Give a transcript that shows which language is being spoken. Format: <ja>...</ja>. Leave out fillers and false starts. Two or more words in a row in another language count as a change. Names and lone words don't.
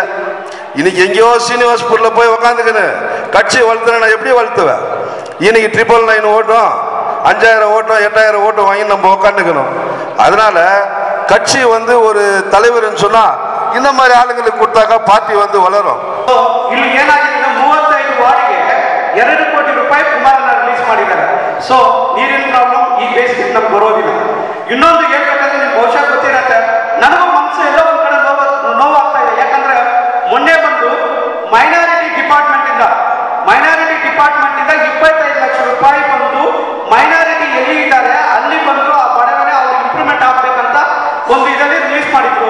<ta>இன்னைக்கு எங்கேயோ சீனிவாஸ்பூர்ல போய் உக்காந்துக்குன்னு கட்சி வளர்த்துறேன். எப்படி வளர்த்துவேன்? இன்னைக்கு 999 ஓட்டும் 5,000 ஓட்டும் 8,000 ஓட்டும் வாங்கி நம்ம உக்காந்துக்கணும். அதனால கட்சி வந்து ஒரு தலைவர்னு சொன்னா இந்த மாதிரி ஆளுங்களுக்கு கொடுத்தாக்கா பார்ட்டி வந்து வளரும்.</ta> <kn>ಇಲ್ಲಿ ಏನಾಗಿದೆ 35 ವಾರ್ಡ್ಗೆ 2 ಕೋಟಿ ರೂಪಾಯಿ ಕುಮಾರಣ್ಣ ರಿಲೀಸ್ ಮಾಡಿದ್ದಾರೆ. ಸೊ ನೀರಿನ ಪ್ರಾಬ್ಲಮ್ ಈ ಬೇಸಿಗೆ ನಮ್ಗೆ ಬರೋದಿಲ್ಲ. ಇನ್ನೊಂದು ಹೇಳ್ಬೇಕಂದ್ರೆ ನಿಮ್ಗೆ ಬಹುಶಃ ಗೊತ್ತಿರತ್ತೆ, ನನಗೂ ಮನಸ್ಸು ಎಲ್ಲೋ ಒಂದ್ ಕಡೆ ನೋವಾಗ್ತಾ ಇದೆ. ಯಾಕಂದ್ರೆ ಮೊನ್ನೆ ಬಂದು</kn> <en>minority department</en> <kn>ಇಂದ 25 ಲಕ್ಷ ರೂಪಾಯಿ ಬಂದು ಮೈನಾರಿಟಿ ಎಲ್ಲಿ ಇದ್ದಾರೆ ಅಲ್ಲಿ ಬಂದು ಆ ಬಡವರೇ ಅವ್ರಿಗೆ ಇಂಪ್ರೂವ್ಮೆಂಟ್ ಆಗ್ಬೇಕಂತ ಒಂದು ಇದರಲ್ಲಿ ರಿಲೀಸ್ ಮಾಡಿದ್ರು.</kn>